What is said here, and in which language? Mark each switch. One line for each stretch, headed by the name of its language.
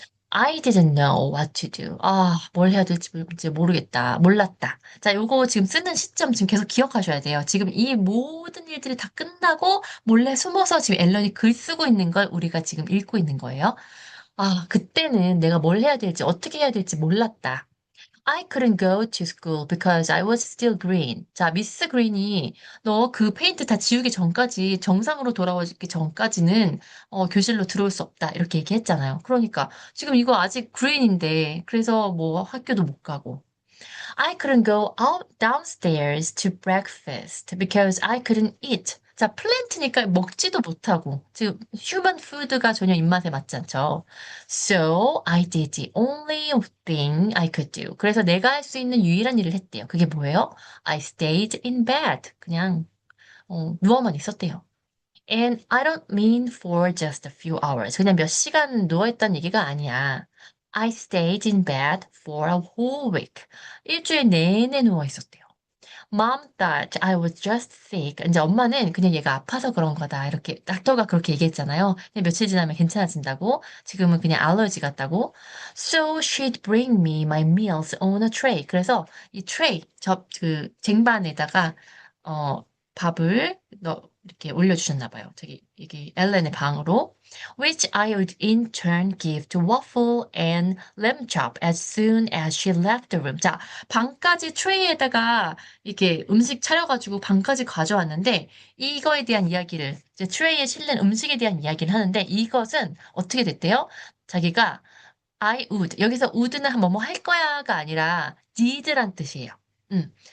English: I didn't know what to do.
Korean: 뭘 해야 될지 모르겠다. 몰랐다. 자, 요거 지금 쓰는 시점 지금 계속 기억하셔야 돼요. 지금 이 모든 일들이 다 끝나고 몰래 숨어서 지금 앨런이 글 쓰고 있는 걸 우리가 지금 읽고 있는 거예요. 그때는 내가 뭘 해야 될지, 어떻게 해야 될지 몰랐다.
English: I couldn't go to school because I was still green.
Korean: 자, 미스 그린이 너 그 페인트 다 지우기 전까지 정상으로 돌아오기 전까지는 교실로 들어올 수 없다. 이렇게 얘기했잖아요. 그러니까 지금 이거 아직 그린인데 그래서 뭐 학교도 못 가고
English: I couldn't go out downstairs to breakfast because I couldn't eat.
Korean: 자, 플랜트니까 먹지도 못하고, 지금 휴먼 푸드가 전혀 입맛에 맞지 않죠.
English: So I did the only thing I could do.
Korean: 그래서 내가 할 수 있는 유일한 일을 했대요. 그게 뭐예요?
English: I stayed in bed.
Korean: 그냥 누워만 있었대요.
English: And I don't mean for just a few hours.
Korean: 그냥 몇 시간 누워있다는 얘기가 아니야.
English: I stayed in bed for a whole week.
Korean: 일주일 내내 누워있었대요.
English: Mom thought I was just sick.
Korean: 이제 엄마는 그냥 얘가 아파서 그런 거다. 이렇게 닥터가 그렇게 얘기했잖아요. 그냥 며칠 지나면 괜찮아진다고. 지금은 그냥 알러지 같다고.
English: So she'd bring me my meals on a tray.
Korean: 그래서 이 트레이, 그 쟁반에다가 밥을 이렇게 올려주셨나 봐요. 저기 이게 엘렌의 방으로.
English: Which I would in turn give to Waffle and Lamb Chop as soon as she left the room.
Korean: 자, 방까지 트레이에다가 이렇게 음식 차려가지고 방까지 가져왔는데 이거에 대한 이야기를 이제 트레이에 실린 음식에 대한 이야기를 하는데 이것은 어떻게 됐대요? 자기가
English: I would
Korean: 여기서 would는 뭐뭐 할 거야가 아니라 did란 뜻이에요. 음.